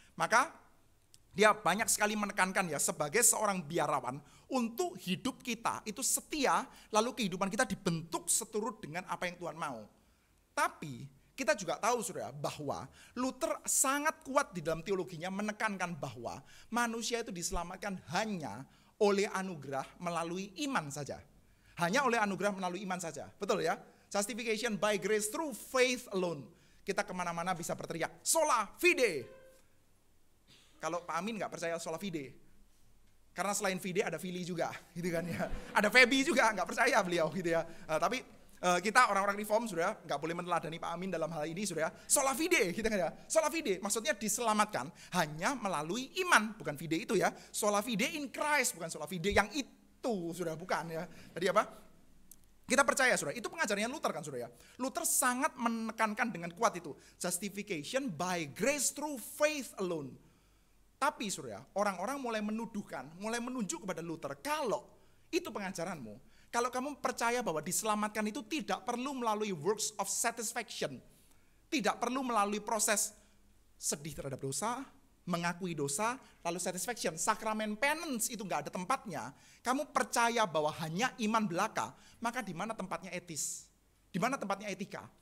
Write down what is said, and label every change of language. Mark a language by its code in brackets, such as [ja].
[id] Maka dia banyak sekali menekankan ya sebagai seorang biarawan untuk hidup kita itu setia, lalu kehidupan kita dibentuk seturut dengan apa yang Tuhan mau. Tapi kita juga tahu saudara bahwa Luther sangat kuat di dalam teologinya menekankan bahwa manusia itu diselamatkan hanya oleh anugerah melalui iman saja. Hanya oleh anugerah melalui iman saja. Betul ya? [en] Justification by grace through faith alone. [id] Kita kemana-mana bisa berteriak, sola fide. Kalau Pak Amin nggak percaya sola fide. Karena selain fide ada fili juga, gitu kan ya. Ada Febi juga, nggak percaya beliau gitu ya. Tapi kita orang-orang reform sudah nggak boleh meneladani Pak Amin dalam hal ini sudah. Sola fide, gitu kan ya. Sola fide maksudnya diselamatkan hanya melalui iman, bukan fide itu ya. Sola fide in Christ, bukan sola fide yang itu sudah, bukan ya. Tadi apa? Kita percaya saudara, itu pengajarannya Luther kan saudara ya. Luther sangat menekankan dengan kuat itu. [en] Justification by grace through faith alone. [id] Tapi saudara, orang-orang mulai menuduhkan, mulai menunjuk kepada Luther, kalau itu pengajaranmu, kalau kamu percaya bahwa diselamatkan itu tidak perlu melalui [en] works of satisfaction, [id] tidak perlu melalui proses sedih terhadap dosa, mengakui dosa, lalu satisfaction, sakramen penance itu nggak ada tempatnya, kamu percaya bahwa hanya iman belaka, maka di mana tempatnya etis? Di mana tempatnya etika?